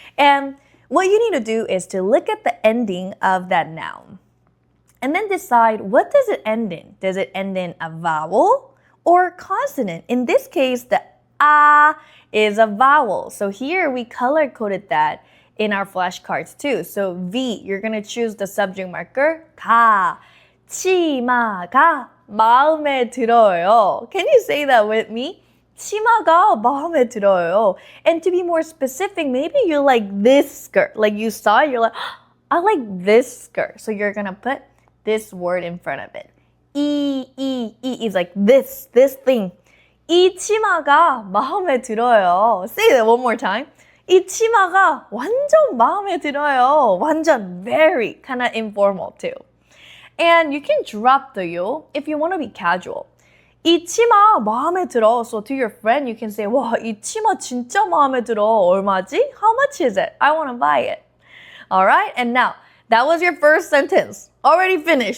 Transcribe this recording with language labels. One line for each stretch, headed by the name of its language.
English: And what you need to do is to look at the ending of that noun and then decide, what does it end in? Does it end in a vowel or a consonant? In this case, the a is a vowel. So here we color-coded that in our flashcards too. So V, you're going to choose the subject marker.
Korean: 가, 치마가 마음에 들어요.
English: Can you say that with me?
Korean: 치마가 마음에 들어요.
English: And to be more specific, maybe you like this skirt. Like you saw it, you're like, I like this skirt. So you're going to put this word in front of it. 이 is like this thing.
Korean: 이 치마가 마음에 들어요.
English: Say that one more time.
Korean: 이 치마가 완전 마음에 들어요.
English: 완전, very, kind of informal too. And you can drop the yo if you want to be casual.
Korean: 이 치마 마음에 들어.
English: So to your friend, you can say,
Korean: 와, 이 치마 진짜 마음에 들어. 얼마지?
English: How much is it? I want to buy it. Alright, and now, that was your first sentence. Already finished.